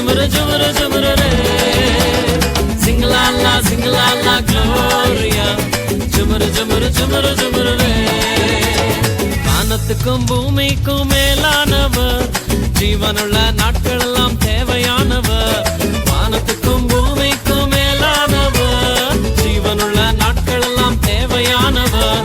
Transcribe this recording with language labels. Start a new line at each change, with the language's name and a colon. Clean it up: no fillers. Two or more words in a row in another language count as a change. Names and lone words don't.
Tamil: ஜுமுரு ஜுமுரு ரே.
English: Sing la la, sing la la, Gloria.
Tamil: ஜுமுரு ஜுமுரு ஜுமுரு ஜுமுரு ரே. வானத்துக்கும் பூமிக்கும் மேலானவர், ஜீவனுள்ள நாட்கள் எல்லாம் தேவையானவர். வானத்துக்கும் பூமிக்கும் மேலானவர், ஜீவனுள்ள நாட்கள் எல்லாம் தேவையானவர்.